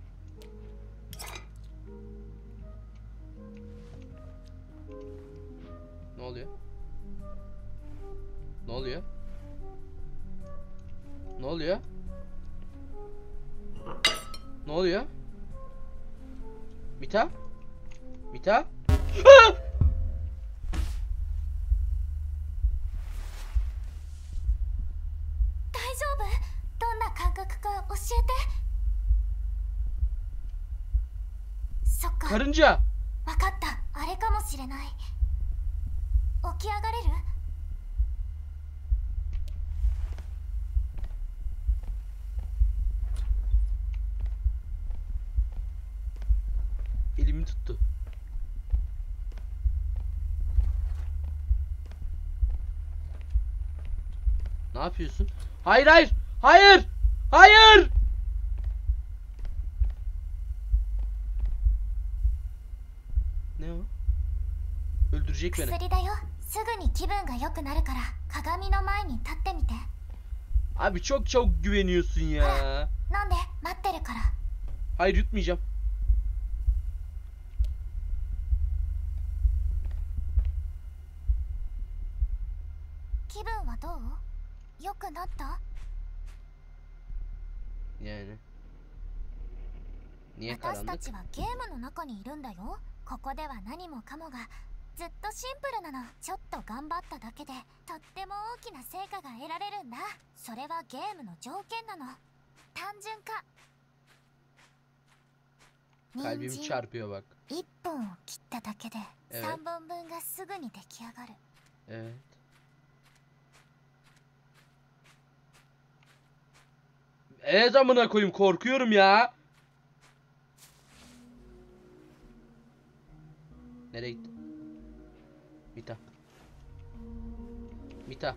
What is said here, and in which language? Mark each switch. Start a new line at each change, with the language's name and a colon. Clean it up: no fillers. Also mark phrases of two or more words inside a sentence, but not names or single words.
Turkish: Ne oluyor? Ne oluyor? Ne oluyor? Ne oluyor? Mita? Mita? Ah!
Japanese: 大丈夫？どんな感覚か教えて。そっか、
Turkish: Karınca.
Japanese: わかった。あれかもしれない。起き上がれる？
Turkish: Elimi tuttu. Ne yapıyorsun? Hayır hayır. Hayır. Hayır. Ne o? Öldürecek beni.
Japanese: 薬だよ。すぐに気分が良くなるから鏡の前に立ってみて。
Turkish: Abi çok çok güveniyorsun ya.
Japanese: 飲んで、待ってるから。
Turkish: Hayır yutmayacağım.
Japanese: 気分はどう？良くなった？
Turkish: Yani. Niye
Japanese: 私た
Turkish: karanlık?
Japanese: ちはゲームの中にいるんだよ。ここでは何もかもがずっとシンプルなの。ちょっと頑張っただけでとっても大きな成果が得られるんだ。それはゲームの条件なの。単純化。
Turkish: Kalbim
Japanese: 人参
Turkish: çarpıyor bak.
Japanese: 1 本を切っただけで
Turkish: Evet.
Japanese: 3本分がすぐに出来上がる。
Turkish: Evet. Evet amına koyayım korkuyorum ya. Nereye gitti? Mita. Mita.